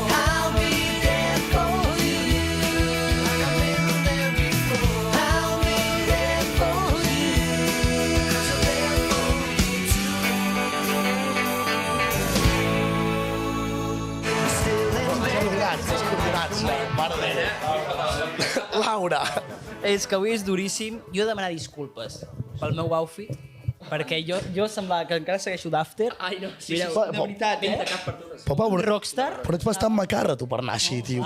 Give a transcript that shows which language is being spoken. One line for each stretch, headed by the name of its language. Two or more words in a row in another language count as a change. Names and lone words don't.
English: I'll be there for you like I've been there before. I'll be there for you 'cause I'm there for you too. Still in bed.
Catalan: Descoordinats, mare meva. Laura. És que avui és duríssim. Jo he de demanar disculpes pel meu outfit, perquè jo semblava que encara segueixo d'after. Ai, no, sí, mireu, de veritat, Papa, Rockstar? però ets bastant macarra, tu, per anar així, tio.